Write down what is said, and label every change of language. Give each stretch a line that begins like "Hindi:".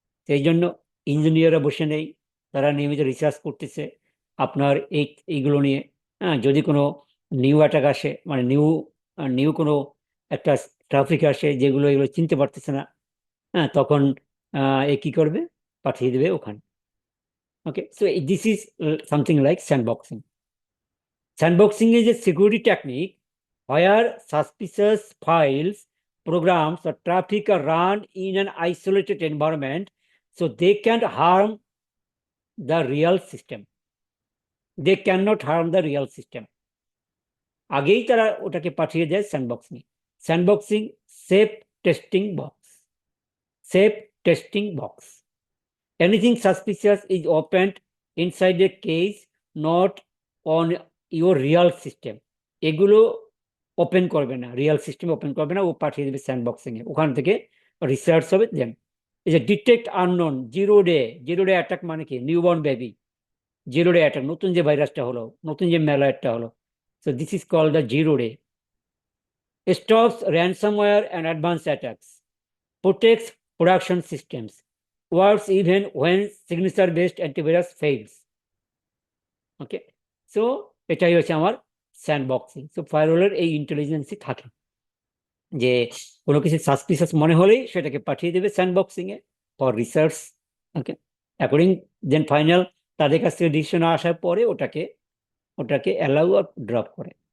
Bangla: সেই জন্য ইঞ্জিনিয়াররা বসে নেই, তারা নিয়মিত রিসার্চ করতেছে আপনার এইগুলো নিয়ে। হ্যাঁ, যদি কোনো নিউ অ্যাটাক আসে, মানে নিউ কোনো একটা ট্রাফিক আসে যেগুলো এগুলো চিনতে পারতেছে না, হ্যাঁ, তখন এ কি করবে, পাঠিয়ে দেবে ওখানে।
English: Okay, so this is something like sandboxing. Sandboxing is a security technique where suspicious files, programs, or traffic are run in an isolated environment so they can't harm the real system. They cannot harm the real system.
Bangla: আগেই তারা ওটাকে পাঠিয়ে দেয় sandboxing. Sandboxing safe testing box, safe testing box.
English: Anything suspicious is opened inside a case, not on your real system.
Bangla: এগুলো open করবে না, real system open করবে না, ও পাঠিয়ে দেবে স্যান্ডবক্সিং এ, ওখান থেকে রিসার্চ হবে দেন। এই যে detect unknown, zero day attack মানে কি? Newborn baby, zero day attack, নতুন যে ভাইরাসটা হলো, নতুন যে ম্যালওয়্যারটা হলো।
English: So this is called the zero day. Stops ransomware and advanced attacks, protects production systems, works even when signature based antivirus fails.
Bangla: Okay, so এটাই হচ্ছে আমার স্যান্ডবক্সিং। সো ফায়ারওয়ালের এই ইন্টেলিজেন্সই থাকে যে কোনো কিছু সাসপিসিয়াস মনে হলেই সেটাকে পাঠিয়ে দেবে sandboxing A for research. Okay, according then final তাদের কাছ থেকে ডিসিশন আসার পরে ওটাকে ওটাকে অ্যালাউ আর ড্রপ করে।